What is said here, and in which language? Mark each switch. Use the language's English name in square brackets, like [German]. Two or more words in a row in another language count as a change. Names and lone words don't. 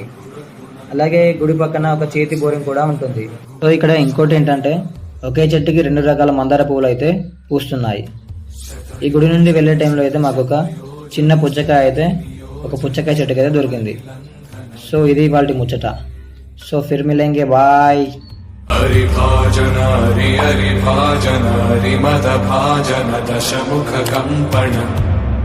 [Telugu] అలాగే గుడి పక్కన ఒక చేతి బోరింగ్ కూడా ఉంటుంది. సో ఇక్కడ ఇంకోటి ఏంటంటే ఒకే చెట్టుకి 2 రకాల మందార పువ్వులు అయితే పూస్తున్నాయి. ఈ గుడి నుండి వెళ్ళే టైంలో అయితే మాకు ఒక చిన్న పుచ్చకాయ అయితే ఒక పుచ్చకాయ చెట్టుకి అయితే దొరికింది. సో ఇది వాళ్ళ ముచ్చట. సో [Hindi] फिर मिलेंगे, [Telugu] బాయ్. [Hindi] हरि भाजन हरि हरि भाजन हरि मद भाजन दशमुख कंपन